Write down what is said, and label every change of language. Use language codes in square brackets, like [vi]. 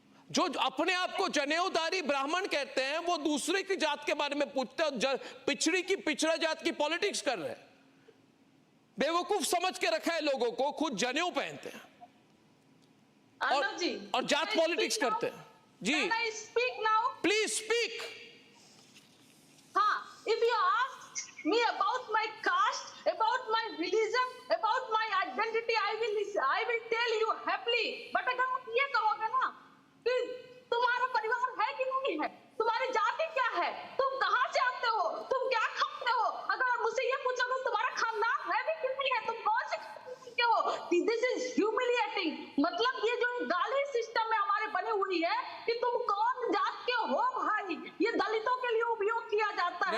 [hi] जो अपने आप को जनेऊधारी ब्राह्मण कहते हैं वो दूसरे की जात के बारे में पूछते हैं, पिछड़ा जात की पॉलिटिक्स कर रहे हैं। बेवकूफ समझ के रखा है लोगों को, खुद जनेऊ पहनते हैं और जात पॉलिटिक्स करते हैं। [en] जी please speak. If you ask me about my caste, about my religion, about my identity, I will tell you happily. But [hi] अगर आप ये कहोगे ना कि तुम्हारा परिवार है कि नहीं है, तुम्हारी जाति क्या है, तुम कहाँ से आते हो, तुम क्या खाते हो, अगर आप मुझसे ये पूछोगे तुम्हारा खानदान है भी कि नहीं है, तुम कौन से खाते हो, [en] this is humiliating। [hi] मतलब ये जो गाली सिस्टम में हमारे बनी हुई है कि तुम कौन जात के हो भाई, ये दलितों के लिए उपयोग किया जाता है।